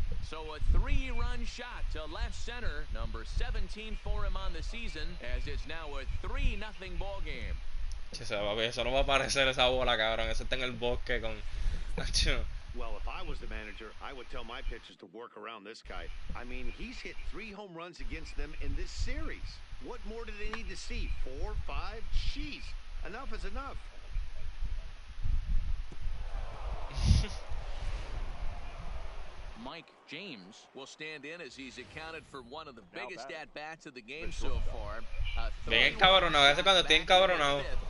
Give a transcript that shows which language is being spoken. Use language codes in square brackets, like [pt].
[en] So a 3-run shot to left center, number 17 for him on the season, as it's now a 3-0 ball game. [es] Eso no va a aparecer esa bola, cabrón. Eso está en el bosque con... [en] Well, if I was the manager, I would tell my pitchers to work around this guy. I mean, he's hit 3 home runs against them in this series. What more do they need to see? 4, 5? Jeez, enough is enough. Mike James will stand in as he's accounted for one of the biggest at-bats of the game so far. [es] Bien encabronado, ese cuando estoy encabronado.